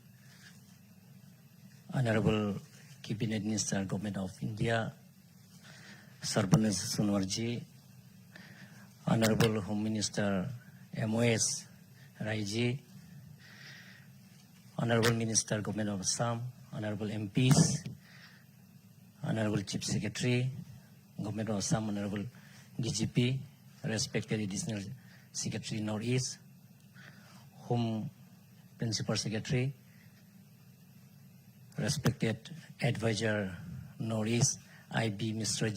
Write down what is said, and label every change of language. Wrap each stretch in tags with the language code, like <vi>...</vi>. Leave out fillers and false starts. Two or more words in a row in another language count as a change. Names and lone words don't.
<en>Honorable Cabinet Minister Government of India Sarbananda Sonowal ji, Honorable Home Minister MOS Rai ji, Honorable Minister Government of Assam, Honorable MPs, Honorable Chief Secretary Government of Assam, Honorable DGP, respected Additional Secretary Northeast, Home Principal Secretary, respected Advisor Northeast, IB Mr.</en>